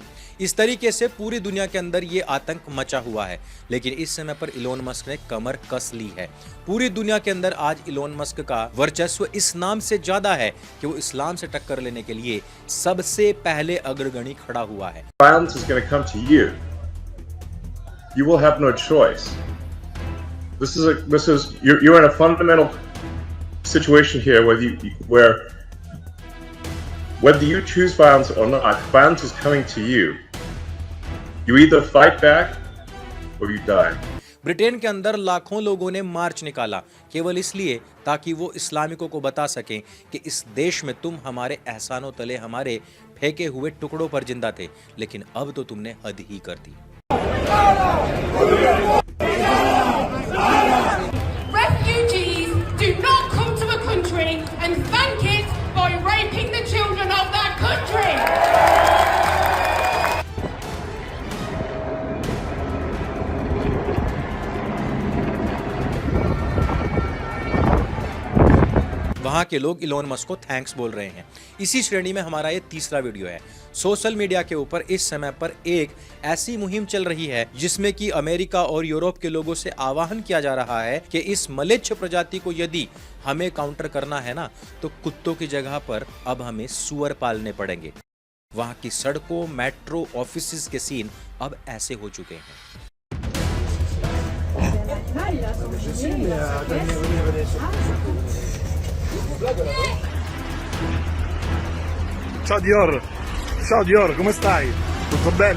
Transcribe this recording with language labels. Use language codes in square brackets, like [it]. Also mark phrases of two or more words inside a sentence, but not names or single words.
[hi] इस तरीके से पूरी दुनिया के अंदर ये आतंक मचा हुआ है। लेकिन इस समय पर इलोन मस्क ने कमर कस ली है। पूरी दुनिया के अंदर आज इलोन मस्क का वर्चस्व इस नाम से ज्यादा है कि वो इस्लाम से टक्कर लेने के लिए सबसे पहले अग्रगणी खड़ा हुआ है। [en] Violence is going to come to you. You will have no choice. You're in a fundamental situation here whether you choose violence or not, violence is coming to you. You either fight back or you die. [hi] ब्रिटेन के अंदर लाखों लोगों ने मार्च निकाला केवल इसलिए ताकि वो इस्लामिकों को बता सकें कि इस देश में तुम हमारे एहसानों तले, हमारे फेंके हुए टुकड़ों पर जिंदा थे, लेकिन अब तो तुमने हद ही कर दी। [en] Refugees do not come to a country and thank it by raping the children of that country. [hi] वहां के लोग इलोन मस्क को थैंक्स बोल रहे हैं। इसी श्रेणी में हमारा ये तीसरा वीडियो है। [en] social media [hi] के ऊपर इस समय पर एक ऐसी मुहिम चल रही है जिसमें कि अमेरिका और यूरोप के लोगों से आह्वान किया जा रहा है कि इस मलेच्छ प्रजाति को यदि हमें काउंटर करना है ना, तो कुत्तों की जगह पर अब हमें सुअर पालने पड़ेंगे। वहां की सड़कों, मेट्रो, ऑफिस के सीन अब ऐसे हो चुके हैं। [it] Ciao Dior, ciao Dior, come stai? Tutto bene?